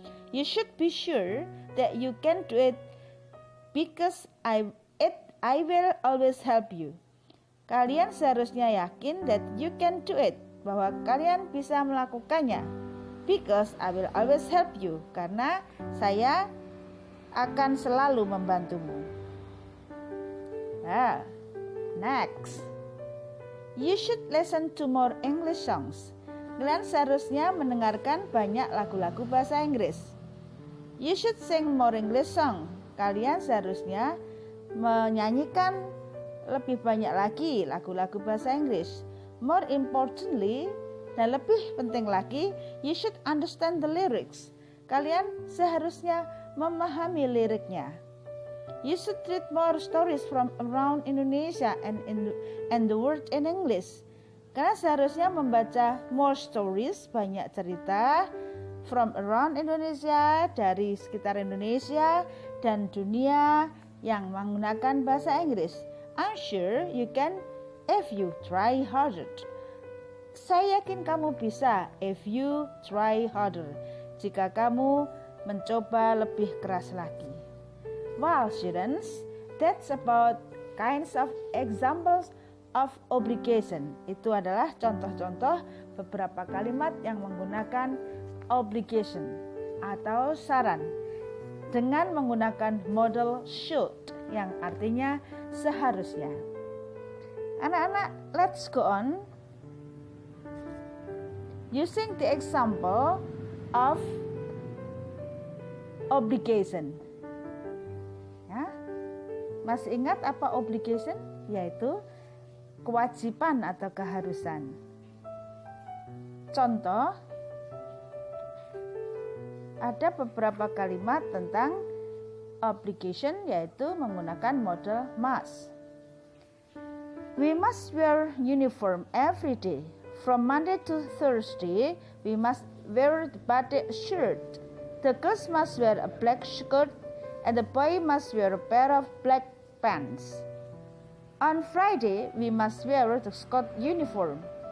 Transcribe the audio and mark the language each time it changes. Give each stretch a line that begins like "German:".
English: You should be sure that you can do it because I will always help you.
Indonesian: Kalian seharusnya yakin
English: that you can do it,
Indonesian: bahwa kalian bisa melakukannya.
English: Because I will always help you,
Indonesian: karena saya akan selalu membantumu.
English: Next. You should listen to more English songs.
Indonesian: Kalian seharusnya mendengarkan banyak lagu-lagu bahasa Inggris.
English: You should sing more English song.
Indonesian: Kalian seharusnya menyanyikan lebih banyak lagi lagu-lagu bahasa Inggris.
English: More importantly,
Indonesian: dan lebih penting lagi,
English: you should understand the lyrics.
Indonesian: Kalian seharusnya memahami liriknya.
English: You should read more stories from around Indonesia and the world in English.
Indonesian: Kalian seharusnya membaca
English: more stories,
Indonesian: banyak cerita
English: from around Indonesia,
Indonesian: dari sekitar Indonesia dan dunia yang menggunakan bahasa Inggris.
English: I'm sure you can if you try harder.
Indonesian: Saya yakin kamu bisa
English: if you try harder,
Indonesian: jika kamu mencoba lebih keras lagi.
English: Well, students, that's about kinds of examples of obligation.
Indonesian: Itu adalah contoh-contoh beberapa kalimat yang menggunakan obligation atau saran dengan menggunakan modal should yang artinya seharusnya. Anak-anak,
English: let's go on. Using the example of obligation.
Indonesian: Ya, masih ingat apa obligation? Yaitu kewajiban atau keharusan. Contoh, ada beberapa kalimat tentang obligation, yaitu menggunakan modal must.
English: We must wear uniform every day. From Monday to Thursday, we must wear the batik shirt. The girls must wear a black skirt and the boy must wear a pair of black pants. On Friday, we must wear the Scott uniform.